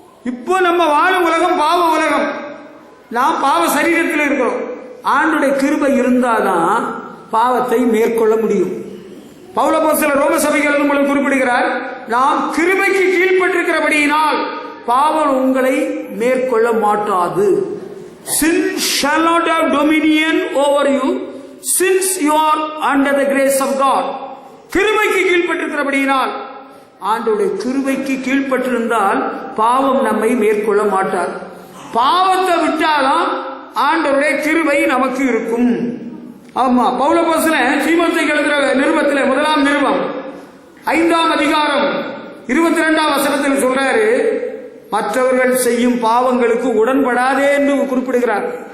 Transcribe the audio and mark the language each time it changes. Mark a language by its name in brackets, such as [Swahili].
[Tamil] இப்போ நம்ம வாழும் உலகம் பாவ உலகம், நாம் பாவ சரீரத்தில் இருக்கிறோம். ஆண்டவருடைய கிருபை இருந்தாதான் பாவத்தை மேற்கொள்ள முடியும். பவுல் அப்போஸ்தலர் ரோம சபைக்கு எழுதும்போது குறிப்பிடுகிறார், நாம் கிருபைக்கு கீழ்ப்பட்டிருக்கிறபடியினால் பாவம் உங்களை மேற்கொள்ள மாட்டாது. [English] Sin shall not have dominion over you since you are under the grace of God. [Tamil] கிருபைக்கு கீழ்ப்பட்டிருக்கிறபடியினால், ஆண்டவருடைய கிருபைக்கு கீழ்ப்பட்டிருந்தால் பாவம் நம்மை மேற்கொள்ள மாட்டார். பாவத்தை விட்டாதான் ஆண்டவருடைய கிருபை நமக்கு இருக்கும். ஆமா, பவுல் அப்போஸ்தலன் தீமோத்தேயுக்கு எழுதுகிற நிருபத்தில் 1ஆம் நிருபம் 5ஆம் அதிகாரம் 22ஆம் வசனத்தில் சொல்றாரு, மற்றவர்கள் செய்யும் பாவங்களுக்கு உடன்படாதே என்று குறிப்பிடுகிறார்.